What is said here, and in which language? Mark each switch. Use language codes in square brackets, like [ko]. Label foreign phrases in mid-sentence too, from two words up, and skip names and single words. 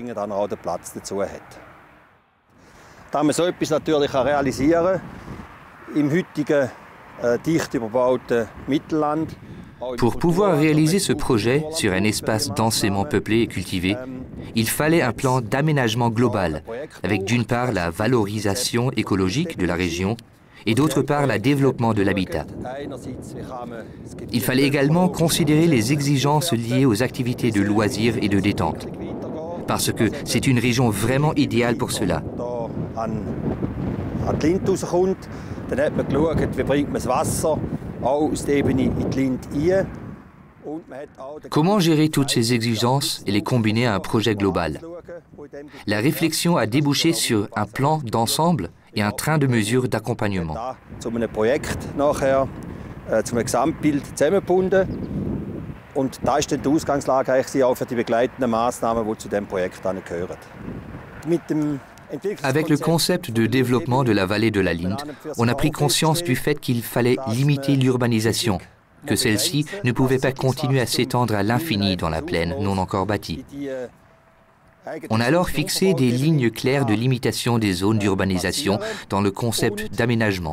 [fr] Pour pouvoir réaliser ce projet sur un espace densément peuplé et cultivé, il fallait un plan d'aménagement global, avec d'une part la valorisation écologique de la région, et d'autre part le développement de l'habitat. Il fallait également considérer les exigences liées aux activités de loisirs et de détente, parce que c'est une région vraiment idéale pour cela. [de] Dann hat man geschaut, wie bringt man das Wasser auch aus der Ebene in die Linde rein. [fr] Comment gérer toutes ces exigences et les combiner à un projet global? La réflexion a débouché sur un plan d'ensemble et un train de mesures d'accompagnement. [de] Zu einem Projekt nachher, zu einem Gesamtbild zusammengebunden. Und da ist dann die Ausgangslage eigentlich auch für die begleitenden Maßnahmen, die zu diesem Projekt gehören. [fr] Avec le concept de développement de la vallée de la Linde, on a pris conscience du fait qu'il fallait limiter l'urbanisation, que celle-ci ne pouvait pas continuer à s'étendre à l'infini dans la plaine non encore bâtie. On a alors fixé des lignes claires de limitation des zones d'urbanisation dans le concept d'aménagement.